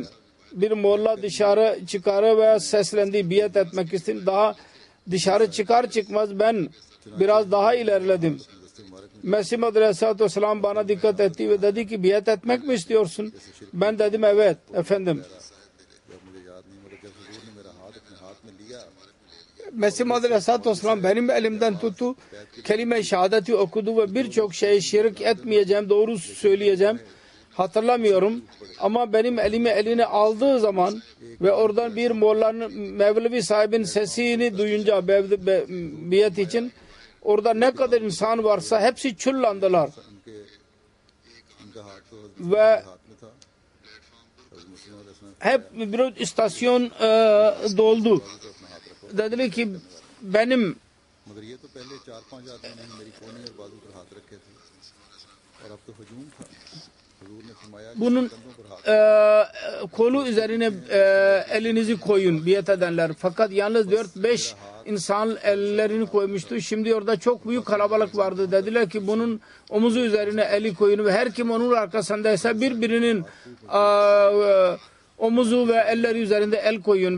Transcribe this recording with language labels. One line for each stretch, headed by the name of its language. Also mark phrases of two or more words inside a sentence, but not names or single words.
Turkish: Bir molla dışarı çıkarı ve seslendi biat etmek için. Daha dışarı çıkar çıkmaz ben biraz daha ilerledim. Mesih Maud Aleyhisselatü Vesselam bana dikkat etti ve dedi ki biat etmek mi istiyorsun? Ben dedim evet efendim.
Urdu: جب مجھے یاد نہیں مگر جب حضور نے میرا ہاتھ اپنے ہاتھ میں لیا
Turkish: Mesih Maud Aleyhisselatü Vesselam benim elimden tuttu. Kelime-i şehadeti okudu ve birçok şey şirk etmeyeceğim, doğru söyleyeceğim. Hatırlamıyorum. Ama benim elimi eline aldığı zaman ve oradan bir mollanın Mevlevi sahibin sesini duyunca biat için orada ne kadar insan varsa hepsi çullandılar.
Urdu: ان کا ہاتھ تو
Turkish: Ve
Urdu: ہاتھ میں تھا حضرت مسلم علیہ السلام
Turkish: hep bir istasyon doldu. Dediler ki benim
Urdu: مگر یہ تو پہلے 4-5 آدمی نے میری کہنی اور بازو پر ہاتھ رکھے تھے اور اب تو ہجوم تھا حضور نے فرمایا کہ
Turkish: bunun
Urdu: کندھوں پر ہاتھ
Turkish: kolu üzerine elinizi koyun biat edenler. Fakat yalnız 4-5 insan ellerini koymuştu. Şimdi orada çok büyük kalabalık vardı. Dediler ki bunun omuzu üzerine eli koyun ve her kim onun arkasındaysa birbirinin omuzu ve elleri üzerinde el koyun.